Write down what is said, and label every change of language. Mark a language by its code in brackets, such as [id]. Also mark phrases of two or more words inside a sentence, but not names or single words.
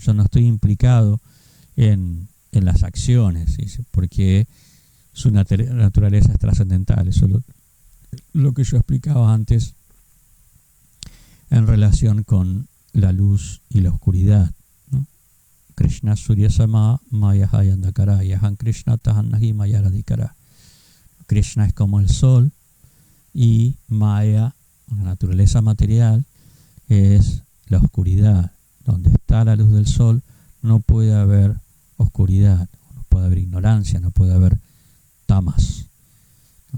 [es] Yo no estoy implicado en las acciones, ¿sí? Porque su naturaleza es trascendental. Eso es lo que yo explicaba antes en relación con la luz y la oscuridad, ¿no? [bn] কৃষ্ণ সূর্য সম মায়া হয়ান্ধকার যাহাঁ কৃষ্ণ তাহাঁনাহি মায়ারধিকার. [es] Krishna es como el sol y Maya, la naturaleza material, es la oscuridad. Donde está la luz del sol no puede haber oscuridad, no puede haber ignorancia, no puede haber tamas, ¿no?